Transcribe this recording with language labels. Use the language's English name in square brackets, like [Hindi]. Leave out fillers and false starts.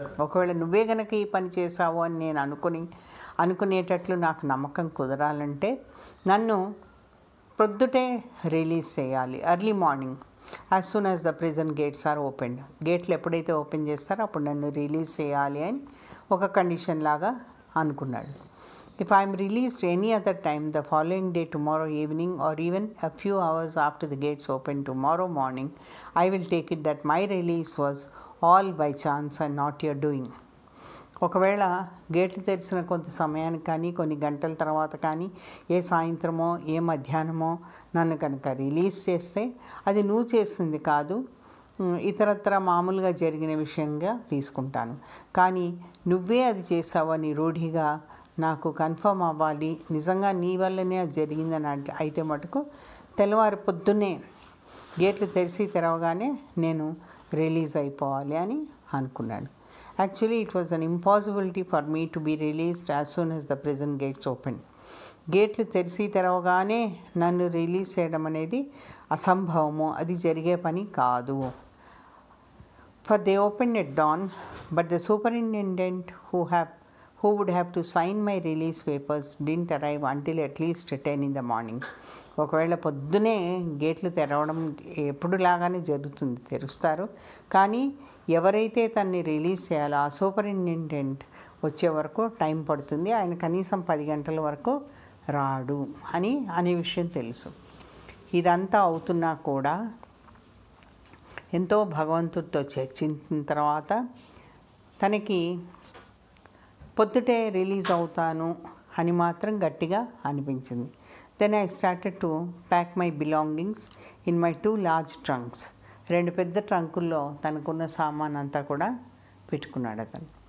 [Telugu] ఒకవేళ నువ్వే కనుక ఈ పని చేసావు అని నేను అనుకునేటట్లు నాకు నమ్మకం కుదరాలంటే నన్ను ప్రొద్దుటే రిలీజ్ చేయాలి, [English] Early morning, as soon as the prison gates are open. [Telugu] గేట్లు ఎప్పుడైతే ఓపెన్ చేస్తారో అప్పుడు నన్ను రిలీజ్ చేయాలి అని ఒక కండిషన్ లాగా అనుకున్నాడు. [English] If I am released any other time, the following day, tomorrow evening, or even a few hours after the gates open tomorrow morning, I will take it that my release was all by chance and not your doing. [Telugu] ఒకవేళ గేట్లు తెరిచిన కొంత సమయానికి కానీ కొన్ని గంటల తర్వాత కానీ ఏ సాయంత్రమో ఏ మధ్యాహ్నమో నన్ను కనుక రిలీజ్ చేస్తే అది నువ్వు చేసింది కాదు, ఇతరత్ర మామూలుగా జరిగిన విషయంగా తీసుకుంటాను. కానీ నువ్వే అది చేసావని రూఢిగా నాకు కన్ఫర్మ్ అవ్వాలి, నిజంగా నీ వల్లనే అది జరిగిందని అయితే మటుకు తెల్లవారి పొద్దున్నే గేట్లు తెరిచి తెరవగానే నేను రిలీజ్ అయిపోవాలి అని అనుకున్నాను. [English] Actually, it was an impossibility for me to be released as soon as the prison gates opened. [Telugu] గేట్లు తెరిచి తెరవగానే నన్ను రిలీజ్ చేయడం అనేది అసంభవము, అది జరిగే పని కాదు. [English] For they opened at dawn, but the superintendent who would have to sign my release papers didn't arrive until at least 10 in the morning. [Telugu] ఒకవేళ పొద్దునే గేట్లు తెరవడం ఎప్పుడులాగానే జరుగుతుంది, తెరుస్తారు. కానీ ఎవరైతే తన్ని రిలీజ్ చేయాలో ఆ సూపరింటెండెంట్ వచ్చే వరకు టైం పడుతుంది, ఆయన కనీసం 10 గంటల వరకు రాడు అనే విషయం తెలుసు. ఇదంతా అవుతున్నా కూడా ఎంతో భగవంతుడితో చర్చించిన తర్వాత తనకి పొద్దుటే రిలీజ్ అవుతాను అని మాత్రం గట్టిగా అనిపించింది. [English] Then I started to pack my belongings in my 2 large trunks. [Telugu] 2 పెద్ద ట్రంకుల్లో తనకున్న సామాన్ అంతా కూడా పెట్టుకున్నాడు అతను.